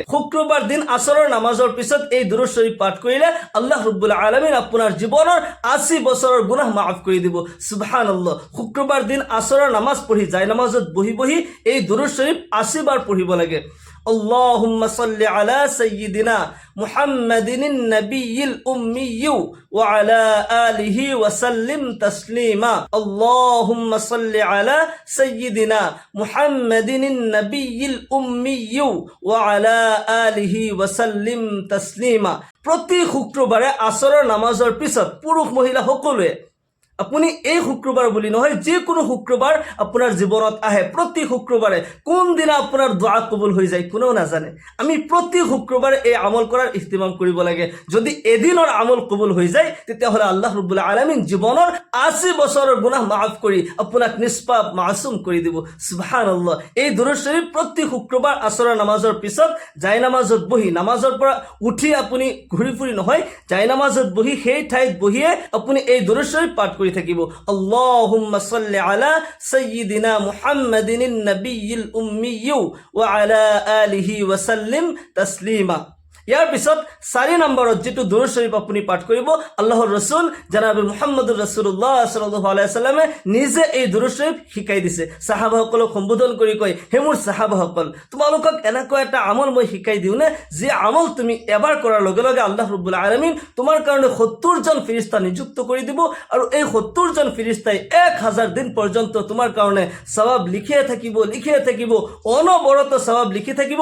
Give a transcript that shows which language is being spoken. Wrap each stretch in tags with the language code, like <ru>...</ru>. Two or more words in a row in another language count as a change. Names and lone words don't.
<as>শুক্ৰবাৰ দিন আসৰৰ নামাজৰ পিছত এই দুরূদ শরীফ পাঠ কৰিলে আল্লাহ ৰাব্বুল আলামিন আপোনাৰ জীৱনৰ 80 বছৰৰ গুনাহ মাফ কৰি দিব। সুবহানাল্লাহ। শুক্ৰবাৰ দিন আসৰৰ নামাজ পঢ়ি যায় নামাজত বহি বহি এই দুরূদ শরীফ 80 বাৰ পঢ়িব লাগে।</as> <ar>اللهم صل على سيدنا محمد النبي الأمي وعلى آله وسلم تسليما اللهم صل على سيدنا محمد النبي الأمي وعلى آله وسلم تسليما।</ar> <as>প্রতি শুক্রবারে আসরের নামাজের পিছত পুরুষ মহিলা সকলোৱে আপুনি এই শুক্ৰবাৰ বুলি নহয়, যিকোনো শুক্ৰবাৰ আপোনাৰ জীৱনত আহে, প্ৰতি শুক্ৰবাৰে কোনদিনা আপোনাৰ দোৱা কবুল হৈ যায় কোনেও নাজানে। আমি প্ৰতি শুক্ৰবাৰে এই আমল কৰাৰ ইহতিমাম কৰিব লাগে। যদি এদিনৰ আমল কবুল হৈ যায় তেতিয়াহ'লে আল্লাহ ৰাব্বুল আলামিন জীৱনৰ 80 বছৰৰ গুনাহ মাফ কৰি আপোনাক নিষ্পাপ মাসুম কৰি দিব। সুবহানাল্লাহ। এই দুৰুদ শৰীফ প্ৰতি শুক্ৰবাৰ আসৰৰ নামাজৰ পিছত জায়নামাজত বহি, নামাজৰ পৰা উঠি আপুনি ঘূৰি ফুৰি নহয়, জায়নামাজত বহি সেই ঠাইত বহিয়ে আপুনি এই দুৰুদ শৰীফ পাঠ কৰি থাকিব।</as> <ar>اللهم صل على سيدنا محمد النبي الأمي وعلى آله وسلم تسليما.</ar> <as>ইয়াৰ পিছত 4 নম্বৰত যেটো দুৰুদ শৰীফ আপুনি পাঠ কৰিব, আল্লাহৰ ৰাসূল জনাবে মুহাম্মদুৰ ৰাসূলুল্লাহ</as> <ar>صلى الله عليه وسلم</ar> <as>নিজে এই দুৰুদ শৰীফ শিকাই দিছে। সাহাবাসকলক সম্বোধন কৰি কয়, হে মোৰ সাহাবাসকল, তোমালোকক এনেকুৱা এটা আমল মই শিকাই দিওঁ নে, যে আমল তুমি এবাৰ কৰাৰ লগে লগে আল্লাহ ৰাব্বুল আলামিন তোমাৰ কাৰণে 70 জন ফেৰেশতা নিযুক্ত কৰি দিব, আৰু এই 70 জন ফেৰেশতাই 1000 দিন পৰ্যন্ত তোমাৰ কাৰণে সওয়াব লিখিয়ে থাকিব, অনবৰত সওয়াব লিখি থাকিব।</as>